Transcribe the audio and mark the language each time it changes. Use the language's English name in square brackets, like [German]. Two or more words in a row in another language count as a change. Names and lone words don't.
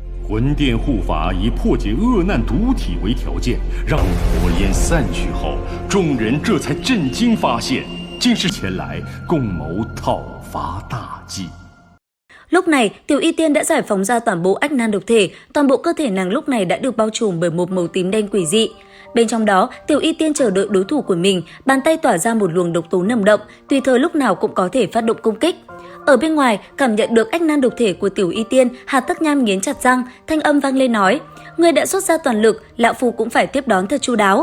[Chinese] 魂殿护法以破解恶难毒体为条件，让火焰散去后，众人这才震惊发现，竟是前来共谋讨伐大计。 [Vietnamese] Lúc này, Tiểu Y Tiên đã giải phóng ra toàn bộ ách nan độc thể, toàn bộ cơ thể nàng lúc này đã được bao trùm bởi một màu tím đen quỷ dị. Bên trong đó, Tiểu Y Tiên chờ đợi đối thủ của mình, bàn tay tỏa ra một luồng độc tố nồng đậm, tùy thời lúc nào cũng có thể phát động công kích. Ở bên ngoài, cảm nhận được ách nan độc thể của Tiểu Y Tiên, Hà Tất Nham nghiến chặt răng, thanh âm vang lên nói: "Ngươi đã xuất ra toàn lực, lão phu cũng phải tiếp đón thật chu đáo."